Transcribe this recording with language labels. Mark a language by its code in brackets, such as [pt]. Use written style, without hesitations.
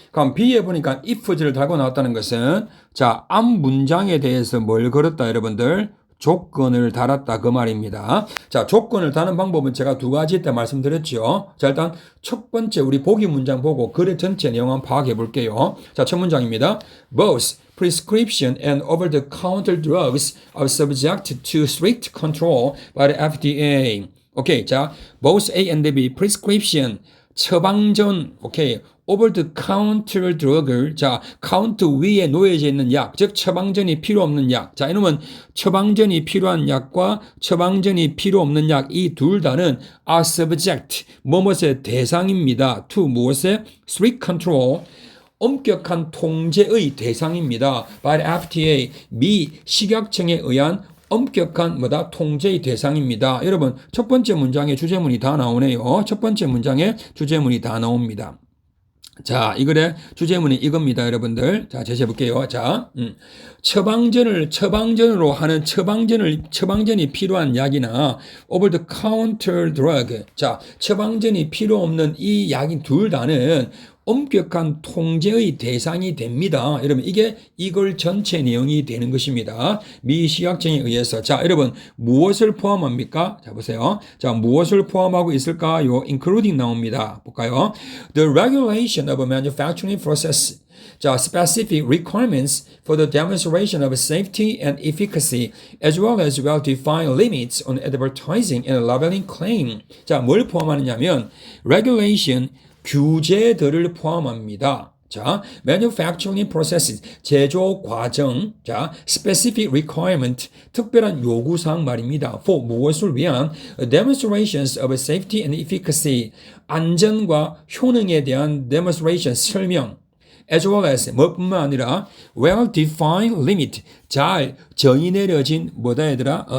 [ko] 그럼 B에 보니까 ifs를 달고 나왔다는 것은 자, 앞 문장에 대해서 뭘 걸었다 여러분들? 조건을 달았다 그 말입니다. 자, 조건을 다는 방법은 제가 두 가지 때 말씀드렸죠. 자, 일단 첫 번째 우리 보기 문장 보고 글의 전체 내용 한번 파악해 볼게요. 자, 첫 문장입니다. [en] Both prescription and over-the-counter drugs are subject to strict control by the FDA. [ko] 오케이. 자, [en] both A and B prescription [ko] 처방전, 오케이. [en] over the counter drug [ko] 을, 자, 카운트 위에 놓여져 있는 약, 즉, 처방전이 필요 없는 약. 자, 이놈은 처방전이 필요한 약과 처방전이 필요 없는 약, 이 둘 다는 [en] are subject, [ko] 뭐뭇의 대상입니다. [en] to 무엇의? strict control. [ko] 엄격한 통제의 대상입니다. [en] by the FDA, [ko] 미 식약청에 의한 엄격한 뭐다? 통제의 대상입니다. 여러분, 첫 번째 문장에 주제문이 다 나오네요. 첫 번째 문장에 주제문이 다 나옵니다. 자, 이 글의 주제문이 이겁니다, 여러분들. 자, 제시해 볼게요. 자, 처방전으로 하는 처방전이 필요한 약이나 [en] over the counter drug. [ko] 자, 처방전이 필요 없는 이 약이 둘 다는 엄격한 통제의 대상이 됩니다. 여러분, 이게 이걸 전체 내용이 되는 것입니다. 미 식약청에 의해서. 자, 여러분, 무엇을 포함합니까? 자, 보세요. 자, 무엇을 포함하고 있을까요? including 나옵니다. 볼까요? [en] The regulation of a manufacturing process. 자, specific requirements for the demonstration of safety and efficacy, as well as well-defined limits on advertising and labeling claim. [ko] 자, 뭘 포함하느냐면, regulation, 규제들을 포함합니다. 자, [en] manufacturing process, [ko] 제조 과정, 자, [en] specific requirement, [ko] 특별한 요구사항 말입니다. for 무엇을 위한 [en] demonstrations of safety and efficacy, [ko] 안전과 효능에 대한 demonstration, 설명, [en] as well as [ko] 뭐뿐만 아니라 [en] well-defined limit, [ko] 잘 정의 내려진 뭐다 얘들아?